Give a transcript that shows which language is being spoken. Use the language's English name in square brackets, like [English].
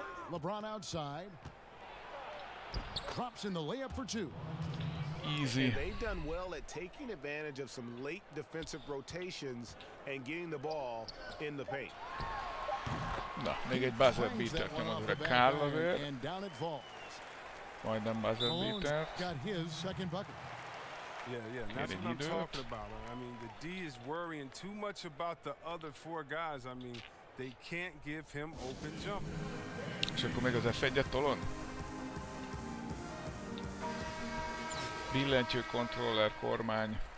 [English] LeBron outside. Drops in the layup for 2. Easy. And they've done well at taking advantage of some late defensive rotations and getting the ball in the paint. [Hungarian] Na, még egy buzzer beatert nyomodra Kál azért. Majdnem buzzer beatert. [English] Got his second bucket. Yeah, and that's what I'm talking about. I mean, the D is worrying too much about the other 4 guys. I mean, they can't give him open jump. [Hungarian] És akkor még az F1-et tolon? Billentyű, controller, kormány.